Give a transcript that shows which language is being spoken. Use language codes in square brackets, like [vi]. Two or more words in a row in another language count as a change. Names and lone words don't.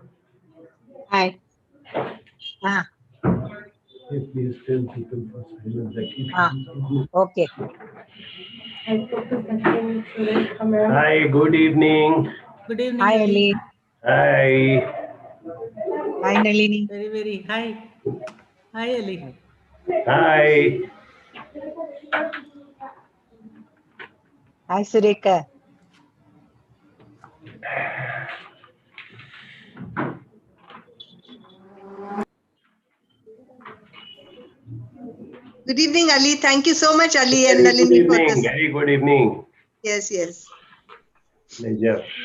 [en] Hi. Please tell people for silence. Okay. Hi, good evening. Good evening. Hi, Ali. Hi. Hi, Nalini. Very. Hi. Hi, Ali. Hi. Hi, Sureka. Good evening, Ali. Thank you so much, Ali and Very good Nalini, for evening. this. Very good evening. Yes. Pleasure.